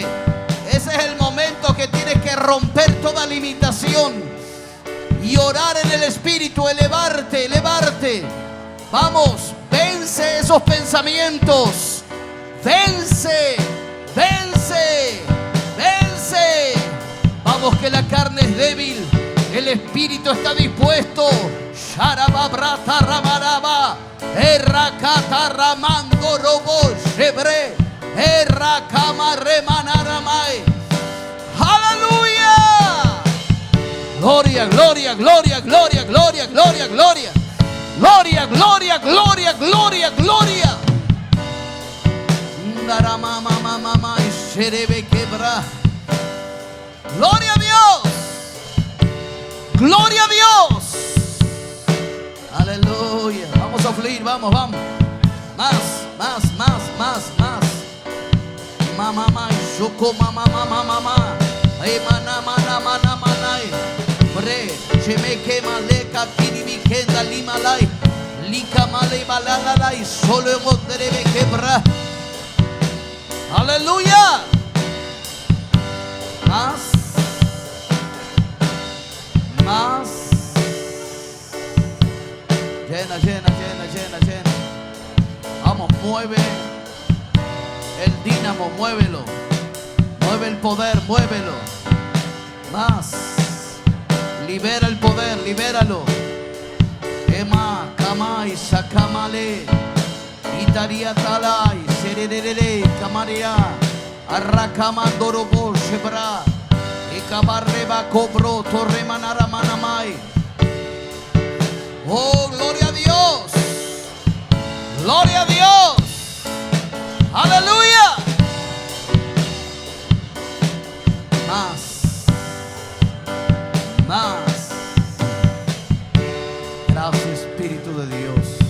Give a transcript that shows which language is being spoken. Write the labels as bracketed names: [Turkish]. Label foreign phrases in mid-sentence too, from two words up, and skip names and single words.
[Spanish] Ese es el momento que tienes que romper toda limitación y orar en el Espíritu, elevarte, elevarte. Vamos, vence esos pensamientos. Vence, vence, vence. Vamos, que la carne es débil, el espíritu está dispuesto. Sharababrata ramaraba, errakata ramando robo shebre, errakama remanaramai. Aleluya. Gloria, gloria, gloria, gloria, gloria, gloria, gloria. Gloria, gloria, gloria, gloria, gloria. Gloria a Dios. Gloria a Dios. Aleluya. Vamos a fluir, vamos, vamos. Más, más, más, más, más. Mamá, shoko, mamá, mamá, mamá. Ay, mana, mana, mana, mana. Bre, cheme quema leca, tiri mi kenda limalai. Lika male balalai, solo hemos debe quebrar. Aleluya. Más. Más. Llena, llena, llena, llena, llena. Vamos, mueve el dínamo, muévelo. Mueve el poder, muévelo. Más. Libera el poder, libéralo. Ema, kamai, sakamale. Itaria talai, sererere, kamaria. Arrakamandorobo, shebra. Ekabarreba, cobro, torremanara, manamai. Oh, gloria a Dios. Gloria a Dios. Aleluya. Más. Más. Gracias, Espíritu de Dios.